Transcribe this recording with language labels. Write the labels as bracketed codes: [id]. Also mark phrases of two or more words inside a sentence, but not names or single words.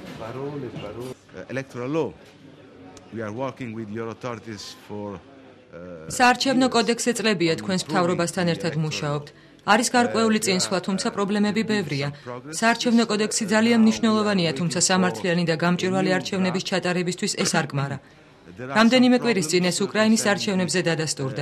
[en] electoral law. We are working with your authorities for [ka] საარჩევნო კოდექსზე წლებია თქვენს მთავრობასთან ერთად მუშაობთ. არის გარკვეული წინსვლა, თუმცა პრობლემები ბევრია. საარჩევნო კოდექსი ძალიან მნიშვნელოვანია, თუმცა სამართლიანი და გამჭვირვალე არჩევნების ჩატარებისთვის ეს არ გმარა. რამდენიმე კვირის წინ ეს უკრაინის არჩევნებზე დადასტურდა.